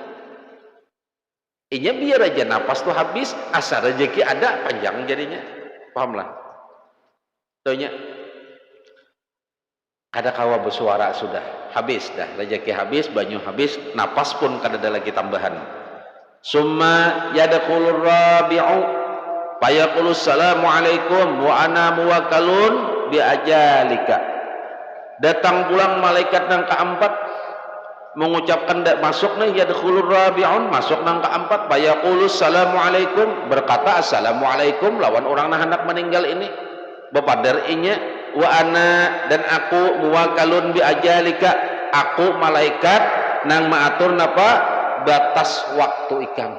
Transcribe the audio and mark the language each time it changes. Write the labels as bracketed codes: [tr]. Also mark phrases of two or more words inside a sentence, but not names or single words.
[bjn] Inya biar aja napas tuh habis, asal rezeki ada panjang jadinya. Pahamlah. Taunya ada kawa bersuara sudah habis dah, rezeki habis, banyu habis, napas pun kada ada lagi tambahan. [ar] ثم يدخل الرابع فيقول السلام عليكم وأنا موكل بأجلك. [bjn] Datang pulang malaikat yang keempat mengucapkan masuk nih [ar] يدخل الرابع, [bjn] masuk nang keempat [ar] فيقول السلام عليكم, [bjn] berkata assalamualaikum lawan orang nah hendak meninggal ini. Bepadar inya [ar] وأنا [bjn] dan aku [ar] موكل بأجلك, [bjn] aku malaikat nang maatur napa batas waktu ikam.